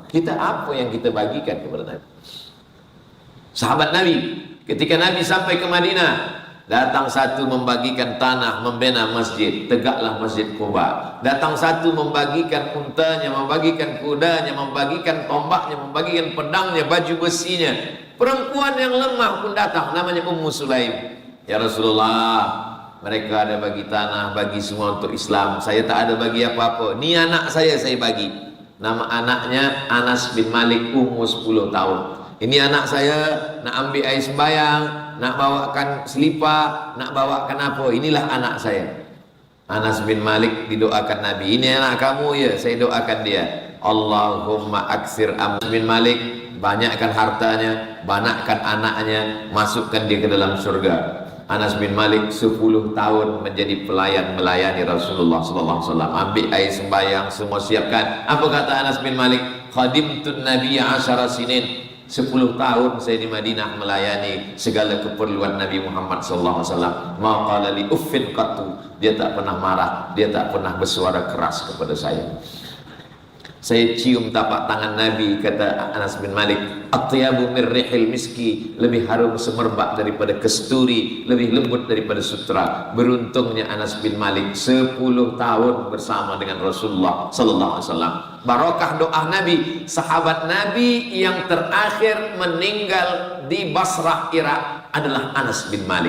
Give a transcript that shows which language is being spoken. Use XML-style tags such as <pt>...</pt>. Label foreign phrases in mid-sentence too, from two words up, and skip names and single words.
<ms>Kita apa yang kita bagikan kepada Nabi? Sahabat Nabi, ketika Nabi sampai ke Madinah, datang satu membagikan tanah, membina masjid, tegaklah Masjid Quba. Datang satu membagikan untanya, membagikan kudanya, membagikan tombaknya, membagikan pedangnya, baju besinya. Perempuan yang lemah pun datang, namanya Ummu Sulaim.</ms> <ar>يا رسول الله,</ar> <ms>mereka ada bagi tanah, bagi semua untuk Islam, saya tak ada bagi apa-apa. Ni anak saya bagi. Nama anaknya Anas bin Malik, umur 10 tahun. Ini anak saya nak ambil air sembayang, nak bawakan selipar, nak bawakan apa, inilah anak saya. Anas bin Malik didoakan Nabi, ini anak kamu ya, saya doakan dia.</ms> <ar>اللهم أكثر Anas bin Malik,</ar> <ms>banyakkan hartanya, banyakkan anaknya, masukkan dia ke dalam surga. Anas bin Malik 10 tahun menjadi pelayan, melayani Rasulullah SAW. Ambil air sembayang, semua siapkan. Apa kata Anas bin Malik?</ms> <ar>خدمت النبي 10 سنين.</ar> <ms>10 tahun saya di Madinah melayani segala keperluan Nabi Muhammad SAW.</ms> <ar>ما قال لي أف قط.</ar> <ms>Dia tak pernah marah, dia tak pernah bersuara keras kepada saya. Saya cium tapak tangan Nabi, kata Anas bin Malik,</ms> <ar>أطيب من ريح المسك,</ar> <ms>lebih harum semerbak daripada kesturi, lebih lembut daripada sutra. Beruntungnya Anas bin Malik 10 tahun bersama dengan Rasulullah</ms> <ar>صلى الله عليه وسلم.</ar> <ms>Barokah doa Nabi, sahabat Nabi yang terakhir meninggal di Basrah, Irak adalah Anas bin Malik.</ms>